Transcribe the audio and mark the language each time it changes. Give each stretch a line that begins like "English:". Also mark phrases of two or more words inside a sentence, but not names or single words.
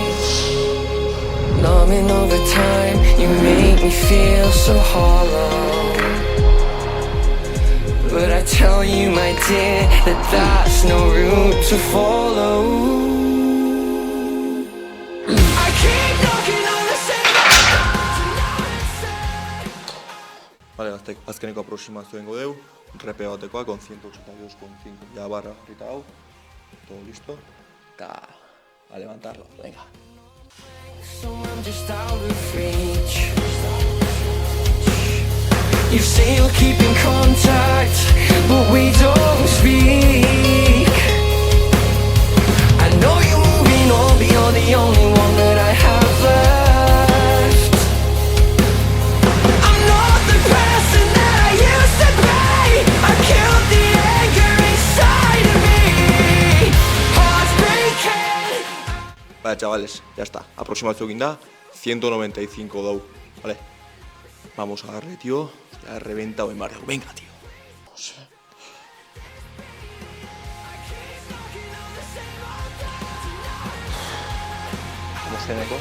English: Numbing over time, you make me feel so hollow. But I tell you, my dear, that that's no route to follow. I keep knocking on the same door.
Basque: Vale, azkeneko aproximazio ingo deu, repe batekoa,
Spanish: con 182,5, ya barra
Basque: jarrita hau,
Spanish: todo listo, eta a levantarlo, venga.
English: So I'm just out of reach. You say you'll keep in contact, but we don't speak. I know you're moving on, but you're the only one that I have left. I'm not the person that I used to be. I killed the anger inside of me. Hearts breaking.
Spanish: Vale, chavales, ya está.
Basque: Aproximazio egin da, 195 dau, vale.
Spanish: Vamos a darle, tío. Ya he reventado en barrio. Venga, tío. Vamos. ¿Cómo se Neko?